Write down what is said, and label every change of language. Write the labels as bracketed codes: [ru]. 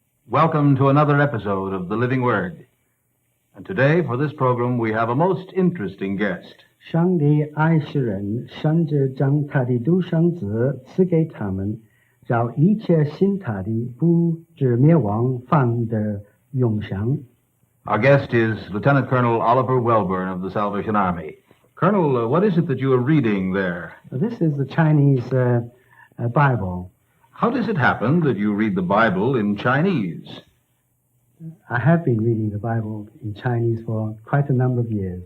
[en] Welcome to another episode of The Living Word. And today, for this program, we have a most interesting guest. [zh] 上帝爱世人，甚至将他的独生子赐给他们，让一切信他的不至灭亡，反得永生。 [en] Our guest is Lieutenant Colonel Oliver Welbourne of the Salvation Army. Colonel, what is it that you are reading there? This is the Chinese Bible. How does it happen that you read the Bible in Chinese? I have been reading the Bible in Chinese for quite a number of years.